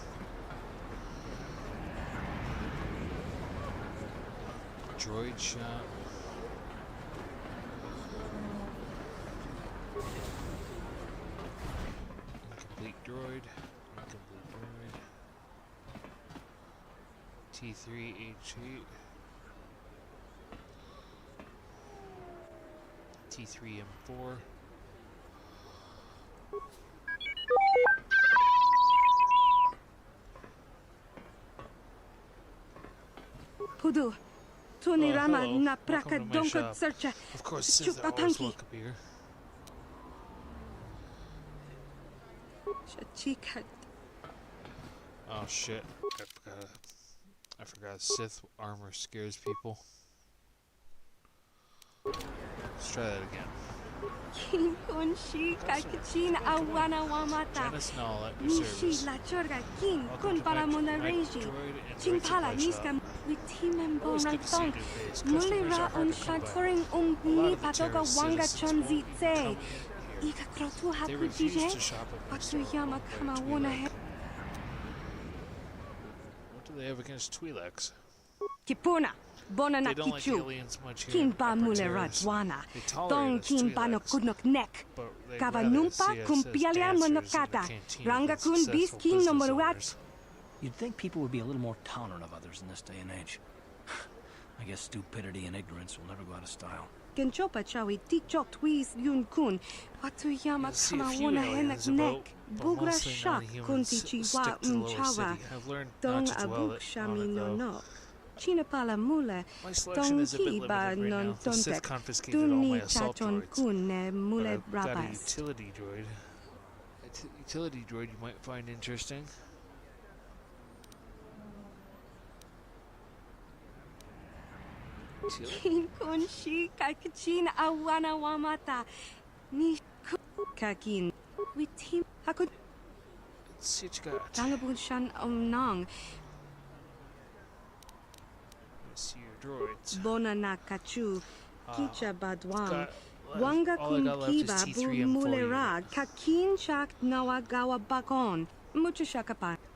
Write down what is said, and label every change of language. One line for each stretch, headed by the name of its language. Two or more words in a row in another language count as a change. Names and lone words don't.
English: Droid shop. Incomplete droid. Incomplete droid. T3H8. T3M4. Hudu, Tuni Rama hello. na Welcome praka to my donka shop. searcha. Of course, Sith are always welcome here. Shachika. Oh shit! I forgot. Sith armor scares people. Let's try that again. King kun shi kakachin awana wamata. Janice Null at your Nishi service. la chorga king Welcome kun to para my monareji. droid and Ching droid pala supply niska shop. with team and Always good to see bonang you, Face. Customers Mulira are hard un to come by. shatoring A lot ni of the patoga terrorist wanga citizens won't chonzi even tse. come in Ika krotu here. They refuse to hakutije. shop at my store. Watuyama owned by kama Twi'lek. wona he. What do they have against Twi'leks? Kipuna. Bona They na don't like kichu. aliens much here. Kin Upper ba mule Terrace. radwana. They tolerate Dong us kin ba no Twi'leks, kudnok nek. but they'd Kava rather numpa see us kum as pialia dancers in the monokata. canteen Ranga with kun bis successful kin no business moruat. owners. You'd think people would be a little more tolerant of others in this day and age. I guess stupidity and ignorance will never go out of style. Kenchopa chawi tikchok twis yun kun. Watuyama You'll see a kama few wona aliens henak about, nek. but Bugra mostly shak non-humans kunti stick chiwa to the lower chawa. city. I've learned Dong not to dwell abuk on shami it, no though. no. China pala mule. My selection Dong is a bit ki ba limited right now. non The Sith tontek. confiscated all my Duni assault chachon droids. kun ne But mule I've got a rabas. utility droid. Utility droid you might find interesting. Kin kun shi kakachin awana wamata. Ni kakin. With him. Hakut. Let's see what you got. Tangabun shan nong. Let's see your droids. Bona na kachu. Kicha badwang. got- Wanga all I kun got left is kiba bu T3 M4 mulera. unit. Kakin chak nawagawa bakon. Mucho shakapan.